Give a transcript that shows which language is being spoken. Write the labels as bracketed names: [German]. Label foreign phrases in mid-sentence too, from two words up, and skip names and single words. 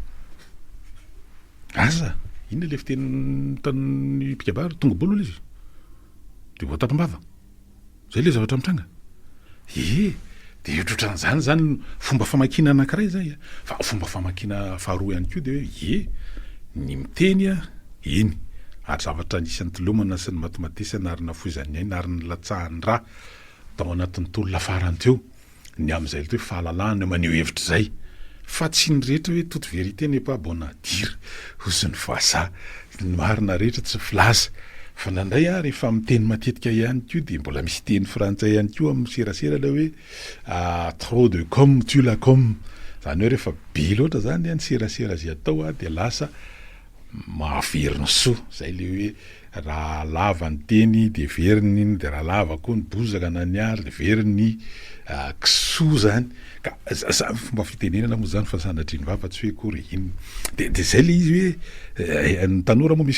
[Malagasy] aza inona le fiteny tany pikabary tonga bolo izy de voatapim-bava zay le zavatra mitranga de ohatran'izany zany fomba famakina anankiray zay fa fomba famakina faharoa ihany koa de hoe ny miteny eny ary zavatra anisan'ny tolomana sy ny matomatesana ary nafoizan'ny aina ary ny latsahan'ny raha tao anatin'ny tolona farany teo ny amin'izay hoe fahalalahana maneho hevitra zay fa tsy ny rehetra hoe [French] toute vérité n'est pas bonne à dire [Malagasy] hozy ny vazaha ny marina rehetra tsy filaza fa nandray rehefa miteny matetika ihany koa de mbola misy teny frantsay ihany koa amin'ny serasera le hoe [French] trop de com tue la com [Malagasy] zany hoe rehefa be loatra zany ny serasera zay atao de lasa mahaveriny soa zay le hoe raha lava ny teny de veriny iny de raha lava koa ny bozaka na ny ary de veriny kisoa zany ka zany fomba fitenenana moa zany fa sanatry ny vava tsy hoe kory iny de zay le izy hoe ny tanora moa misy